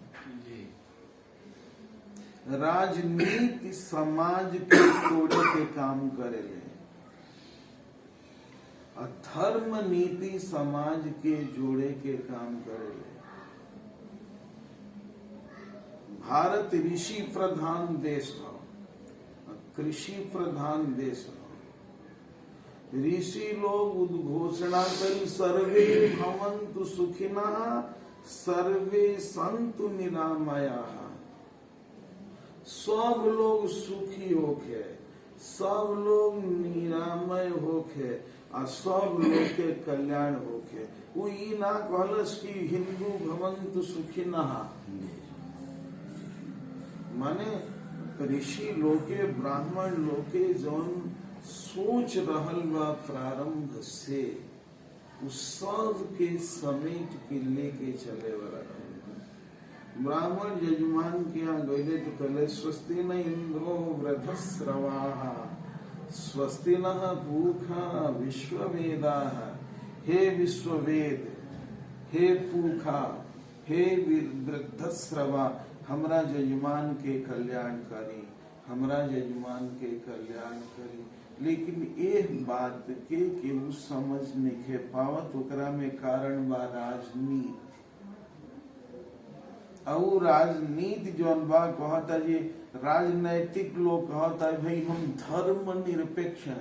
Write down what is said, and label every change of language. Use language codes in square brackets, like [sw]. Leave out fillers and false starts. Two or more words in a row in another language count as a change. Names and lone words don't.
[bho] राजनीति समाज के तोड़े के काम करेले और धर्म नीति समाज के जोड़े के काम करेले। भारत ऋषि प्रधान देश हो, कृषि प्रधान देश हो। ऋषि लोग उद्घोषणा करी [sa] सर्वे भवन्तु सुखिनः सर्वे सन्तु निरामयाः। [bho] सब लोग सुखी होके, सब लोग निरामय होके और सब लोग के कल्याण होके। वो ई ना कहलस कि हिंदू [sa] भवन्तु सुखिनः, [bho] माने ऋषि लोके ब्राह्मण लोके जौन सोच रहल बा प्रारंभ से उस सब के समेट के लेके चले वाला। ब्राह्मण यजमान के यहाँ गए तो कहले [sa] स्वस्ति न इंद्रो वृद्धस्रवाः स्वस्ति न पूखा विश्ववेदाः। [bho] हे विश्ववेद, हे पूखा, हे वृद्धस्रवा, हमरा यजमान के कल्याण करी, हमरा यजमान के कल्याण करी। लेकिन एक बात के केहू समझ नहीं पावत, ओकरा में कारण बा राजनीति। और राजनीति जौन बा कहता जी राजनैतिक लोग कहता है भाई हम धर्म निरपेक्ष हैं।